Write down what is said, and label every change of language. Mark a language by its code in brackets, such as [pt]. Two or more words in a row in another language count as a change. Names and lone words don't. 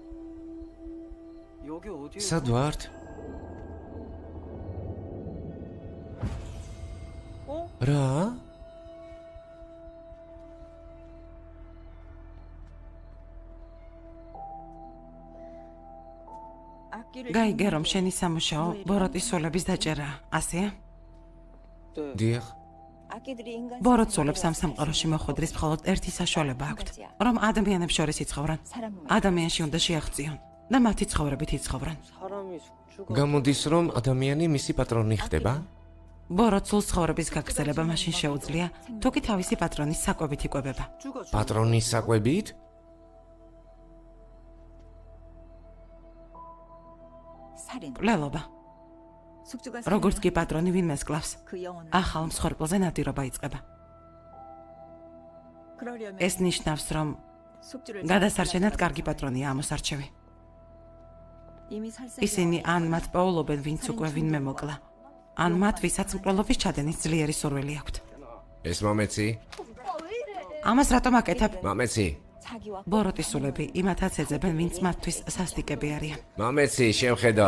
[ko] 여기 어디에 [ka] სად ვართ? რა? გაიგე, რომ შენი სამუშაო ბოროტის სულების დაჭერაა, ასეა? [ko] 네. [ka] დიახ. ბოროტ სულებს ამ სამყაროში მოხვედრის მხოლოდ ერთი საშუალება აქვთ, რომ ადამიანებს შორის იცხოვრონ. ადამიანში უნდა შეაღწიონ და მათი ცხოვრებით იცხოვრონ. [ko] 사람이 숙주가 [ka] გამოდის, რომ ადამიანი მისი პატრონი ხდება? ბოროტ სულს ცხოვრების გაგრძელება მაშინ შეუძლია, თუ კი თავისი პატრონის საკვებით იკვებება. პატრონის საკვებით? [ko] 살인. [ka] კვლელობა. [ko] 숙주가 [ka] როგორც კი პატრონი ვინმეს კლავს, [ko] 그 영혼을 [ka] ახალ მსხვერპლზე ნადირობა იწყება. [ko] 그러려면 [ka] ეს ნიშნავს, რომ [ko] 숙주를 [ka] გადასარჩენად კარგი პატრონია ამოსარჩევი. [ko] 이미 살생 [ka] ისინი ან მათ პოულობენ, ვინც უკვე ვინმე მოკლა, ან მათ, ვისაც მკვლელობის ჩადენის ძლიერი სურვილი აქვთ. ეს მომეცი? ამას რატომ აკეთებ? მომეცი. [ko] 자기와 [ka] ბოროტის სულები იმათაც ეძებენ, ვინც მათთვის სასტიკები არიან. მომეცი, შევხედა.